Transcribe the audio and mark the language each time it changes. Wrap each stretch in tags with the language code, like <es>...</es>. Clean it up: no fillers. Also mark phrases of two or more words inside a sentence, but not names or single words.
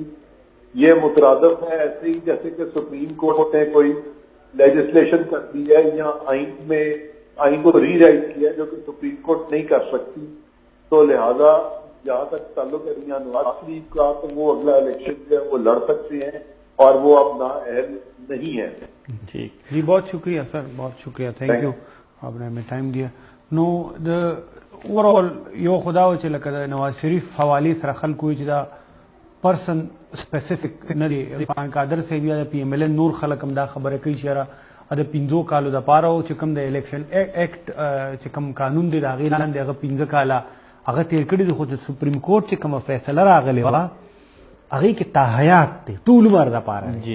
<ur>یہ مترادف ہے ایسے ہی جیسے کہ</ur> <en>Supreme Court</en> <ur>نے کوئی لیجسلیشن کر دی ہے یا آئین کو ری رائٹ کیا ہے جو کہ</ur> <en>Supreme Court</en> <ur>نہیں کر سکتی. تو لہذا جہاں تک تعلق ہے میاں نواز شریف کا تو وہ اگلا الیکشن جو ہے وہ لڑ سکتے ہیں اور وہ اب نااہل نہیں ہے. ٹھیک جی بہت شکریہ سر، بہت شکریہ،</ur> <en>thank you,</en> <ur>آپ نے ہمیں ٹائم دیا.</ur> <ps>نو د اوورآل یو خدا و چې لکه د نواز شریف حوالې سره خلکو چې دا</ps> <en>person specific</en> <ps>نه دی. عرفان قادر صاحب یا د پی ایم ایل این نور خلک هم دا خبره کوي چې یاره د 15 کالو دپاره چې کوم د</ps> <en>election act</en> <ps>چې کوم قانون دی د هغې لاندې هغه 15 کاله هغه تېر کړي دي، خو د</ps> <en>Supreme Court</en> <ps>چې کومه فیصله راغلې وه هغې کې تاحیات دی ټول عمر دپاره دی.</ps>